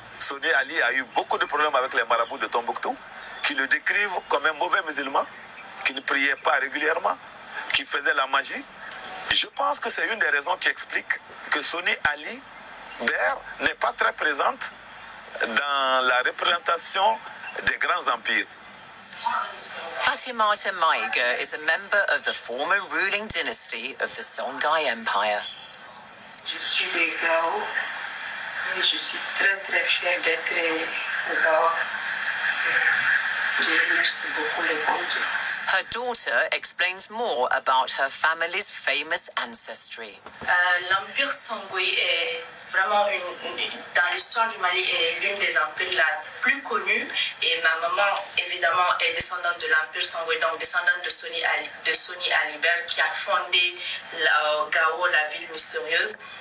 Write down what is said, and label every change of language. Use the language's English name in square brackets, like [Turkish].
[French] Soni Ali a eu beaucoup de problèmes avec les marabouts de Tombouctou, qui le décrivent comme un mauvais musulman, qui ne priait pas régulièrement, qui faisait la magie. Je pense que c'est une des raisons qui explique que Soni Ali Ber n'est pas très présente dans la représentation des grands empires. [English] Fatimata Maiga is a member of the former ruling dynasty of the Songhai Empire. [French] Je suis de Gao et je suis très très fière d'être de Gao. Je remercie beaucoup les bons dieux. [English] Her daughter explains more about her family's famous ancestry. [French] L'empire Songhai est vraiment dans l'histoire du Mali est l'une des empires la plus connue, et ma maman évidemment est descendante de l'empire Songhai, donc descendante de Soni Ali Ber qui a fondé Gao, la ville mystérieuse.